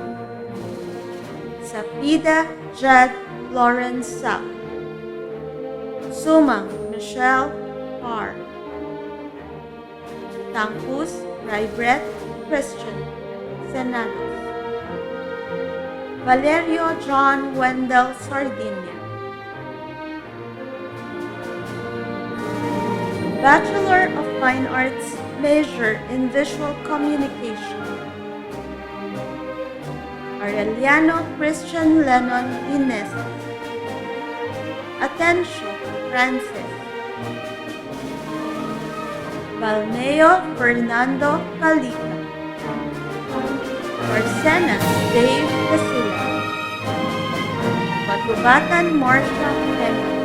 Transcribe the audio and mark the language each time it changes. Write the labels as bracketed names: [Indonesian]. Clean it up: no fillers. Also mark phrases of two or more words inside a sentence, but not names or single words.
[English] Sapida Jad Lawrence Sapp. Sumang Michelle Parr. Tangkus Raibret Christian Senados. Valerio John Wendell Sardinia. Bachelor of Fine Arts, major in Visual Communication. Aureliano Christian Lennon Ines. Atencio Francis. Balmeo Fernando Calica. Arsenas Dave Casilla. Batubatan Marcia Emma.